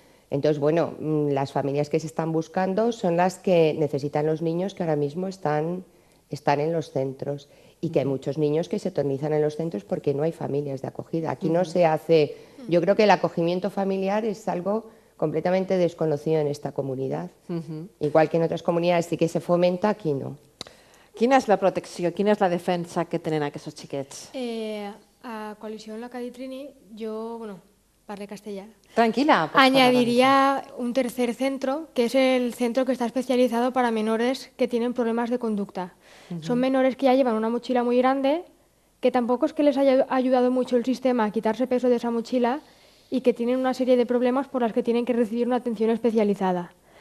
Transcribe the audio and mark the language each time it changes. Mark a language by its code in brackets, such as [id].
[es] Entonces, bueno, las familias que se están buscando son las que necesitan los niños que ahora mismo están en los centros y que hay muchos niños que se eternizan en los centros porque no hay familias de acogida. Aquí no se hace... Yo creo que el acogimiento familiar es algo completamente desconocido en esta comunitat. Igual que en otras comunidades sí que se fomenta, aquí no. [ca] Quina és la protecció, quina és la defensa que tenen aquests xiquets? A coalició en la que ha dit Trini, jo, parle castellà. [es] Tranquila. Añadiría un tercer centro, que es el centro que está especializado para menores que tienen problemas de conducta. Son menores que ya llevan una mochila muy grande, que tampoco es que les haya ayudado mucho el sistema a quitarse peso de esa mochila y que tienen una serie de problemas por las que tienen que recibir una atención especializada.